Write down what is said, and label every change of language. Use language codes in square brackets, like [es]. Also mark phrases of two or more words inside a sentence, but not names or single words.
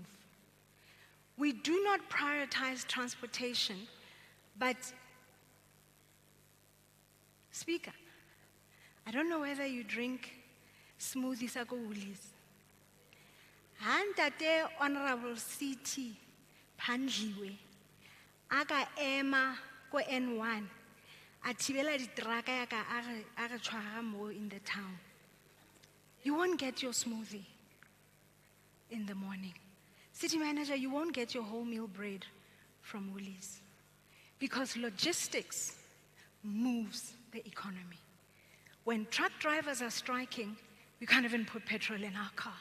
[en] We do not prioritize transportation, but Speaker, I don't know whether you drink smoothies at Woolies. And that day, Honorable [tn] CT Panjiwe, aga ema ko N1, a thibela diteraka ya ka a re tshwara mo [en] in the town. You won't get your smoothie in the morning. City manager, you won't get your wholemeal bread from Woolies because logistics moves the economy. When truck drivers are striking, we can't even put petrol in our car.